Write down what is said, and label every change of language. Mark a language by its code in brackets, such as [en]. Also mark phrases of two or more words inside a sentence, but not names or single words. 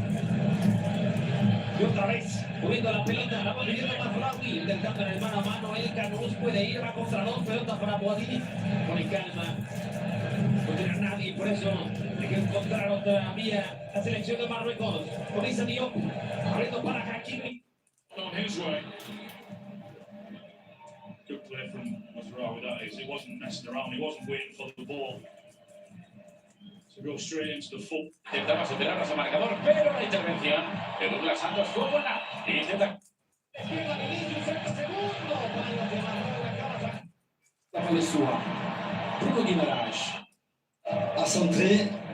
[es] Y otra vez, moviendo la pelota, la va pidiendo más Raúl, intentando en el mano a mano, el Canús puede ir, va contra dos pelotas para Boadí, con calma. No tiene a nadie, por eso hay que encontrar otra vía. La selección de Marruecos, con esa Diop, abriendo para Hakimi. [en] On his way. Good play from Masraoui, that is. He wasn't messing around, he wasn't waiting for the ball to go straight into the full. [es] Intentaba superar a su marcador, pero la intervención de Douglas Santos fue buena. Intenta. [it] La palla è sua. [fr] Bruno Guimaraes. A centré.